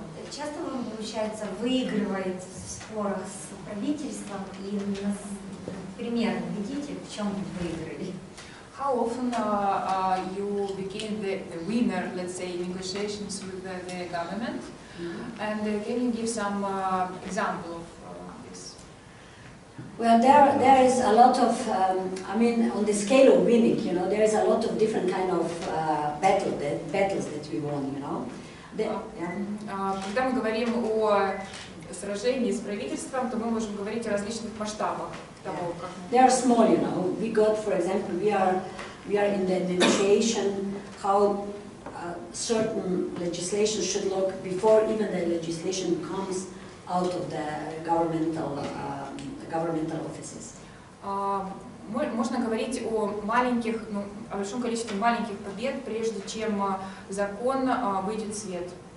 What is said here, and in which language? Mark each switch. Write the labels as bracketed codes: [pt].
[ru] Часто вы, получается, выигрываете в спорах с правительством, и пример наведите, в чем вы выиграли? [en] How often you became the winner, let's say, in negotiations with the government? And can you give some example of this? Well, there is a lot of, I mean, on the scale of winning, you know, there is a lot of different kind of battles that we won, you know. [ru] Когда мы говорим о сражении с правительством, то мы можем говорить о различных масштабах того, как мы... [en] They are small, you know. We got, for example, we are in the negotiation how certain legislation should look before even the legislation comes out of the governmental offices. [ru] Можно говорить о большом количестве маленьких побед, прежде чем закон выйдет в свет.